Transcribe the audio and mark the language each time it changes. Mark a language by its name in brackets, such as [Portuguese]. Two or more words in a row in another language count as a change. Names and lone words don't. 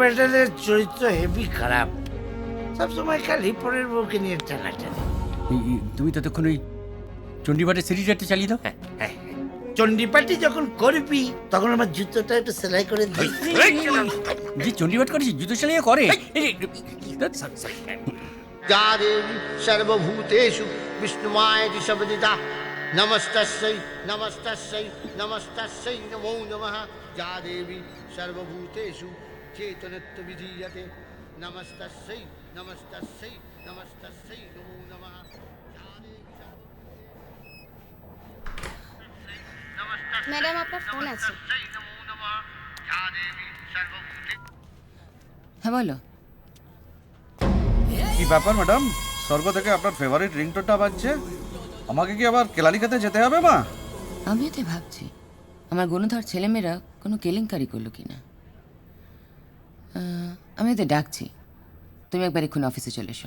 [Bangla] প্যাটার্নের চরিত্র হেভি খারাপ, সবসময় খালি পরের বউকে নিয়ে টানাটানি। তুমি ততক্ষণ ওই চণ্ডীপাঠের সিরিজটা চালিয়ে দাও। হ্যাঁ, চণ্ডীপাটি যখন করবি তখন আমার জুতোটা একটু সেলাই করে দিই। যে চণ্ডীপাঠ করেছি জুতো চালিয়ে করে। [Sanskrit] या देवी सर्वभूतेषु विष्णुमायति शब्दिता नमस्तस्यै नमस्तस्यै नमस्तस्यै नमो नमः या देवी सर्वभूतेषु चेतनत्वविधीयते नमस्तस्यै नमस्तस्यै नमस्तस्यै नमो नमः या देवी [Bangla] ম্যাডাম আপনার ফোন আছে। [Sanskrit] सर्वभूतेषु नमो नमः या देवी सर्वभूतेषु। [Bangla] হ্যাঁ বলো। কি ব্যাপার ম্যাডাম, স্বর্গ থেকে আপনার ফেভারিট রিংটোনটা বাজছে। আমাকে কি আবার কেলানিকাতে যেতে হবে মা? আমিও তো ভাবছি আমার গুণধর ছেলেমেয়েরা কোনো কেলেঙ্কারি করলো কিনা। আমি ওদের ডাকছি, তুমি একবার এক্ষুনি অফিসে চলে এসো।